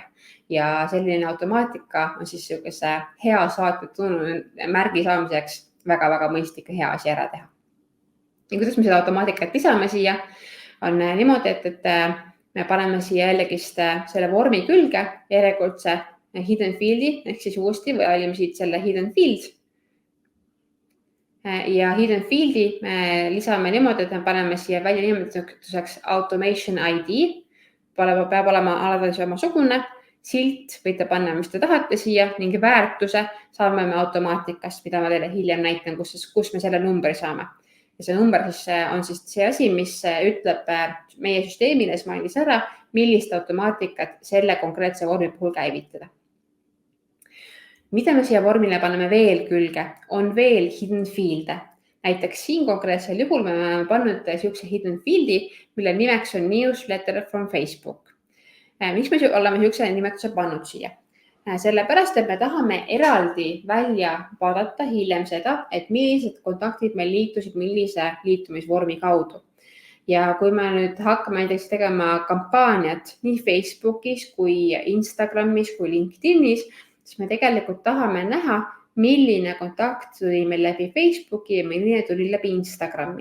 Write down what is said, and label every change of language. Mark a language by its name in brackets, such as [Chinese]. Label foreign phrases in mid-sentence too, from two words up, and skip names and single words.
[Estonian] Ja selline automaatika on siis selline hea saatja märgi saamiseks väga-väga mõistlik ja hea asi ära teha. Ja kuidas me seda automaatikat lisame siia, on niimoodi, et me paneme siia jällegist selle vormi külge järjekordse [English] hidden field'i, [Estonian] ehk siis uuesti valime siit selle [English] hidden field. [Estonian] Ja [English] hidden field'i [Estonian] me lisame niimoodi, et me paneme siia välja nimetuseks [English] automation ID, [Estonian] peab olema alati samasugune. Silt võite panna, mis te tahate siia ning väärtuse saame me automaatikast, mida ma teile hiljem näitan, kus me selle numbri saame. Ja see number siis on siis see asi, mis ütleb meie süsteemile Smile'is ära, millist automaatikat selle konkreetse vormi puhul käivitada. Mida me siia vormile paneme veel külge, on veel [English] hidden field'e. [Estonian] Näiteks siin konkreetsel juhul me oleme pannud siukse [English] hidden field'i, [Estonian] mille nimeks on [English] newsletter from Facebook. [Estonian] Miks me oleme siukse nimetuse pannud siia? Sellepärast, et me tahame eraldi välja vaadata hiljem seda, et millised kontaktid meil liitusid millise liitumisvormi kaudu. Ja kui me nüüd hakkame näiteks tegema kampaaniat nii Facebookis kui Instagramis kui LinkedInis, siis me tegelikult tahame näha, milline kontakt tuli meil läbi Facebooki ja milline tuli läbi Instagrami.